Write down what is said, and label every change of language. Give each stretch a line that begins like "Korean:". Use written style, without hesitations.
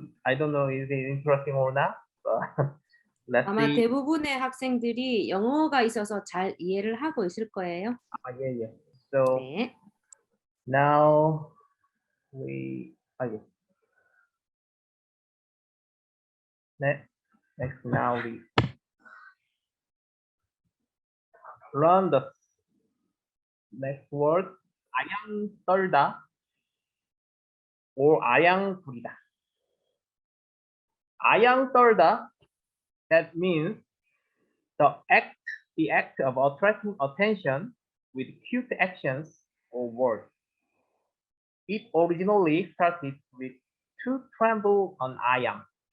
English: I don't know is it interesting or not. But let's
Korean: 아마
English: see.
Korean: 대부분의 학생들이 영어가 있어서 잘 이해를 하고 있을 거예요.
English: Yeah. So
Korean: 네.
English: now we next now we learn the next word.
Korean: 아양 떨다 or 아양 부리다.
English: 아양 떨다, that means the act of attracting attention with cute actions or words. It originally started with to tremble on ayam.